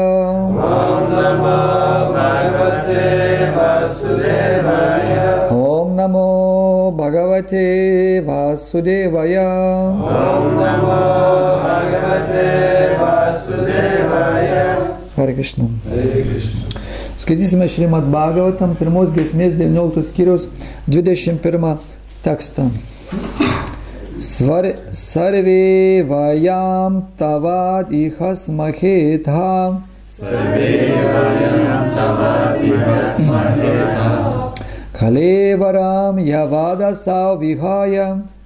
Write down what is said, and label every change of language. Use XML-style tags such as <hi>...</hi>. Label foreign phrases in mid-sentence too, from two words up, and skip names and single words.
<sa>Om Namo Bhagavate Vasudevaya. Om Namo Bhagavate Vasudevaya. Om Namo Bhagavate Vasudevaya. Hare Krishna. Hare Krishna.</sa> <lt>Skaitysime Šrimad Bhagavatam, pirmos giesmės 19 skyriaus 21 tekstą.</lt> <sa>Sarve vayam tavad ihas mahetha. Sarve vayam tavad ihas mahetha. Kalevaram yavada savihaya.</sa>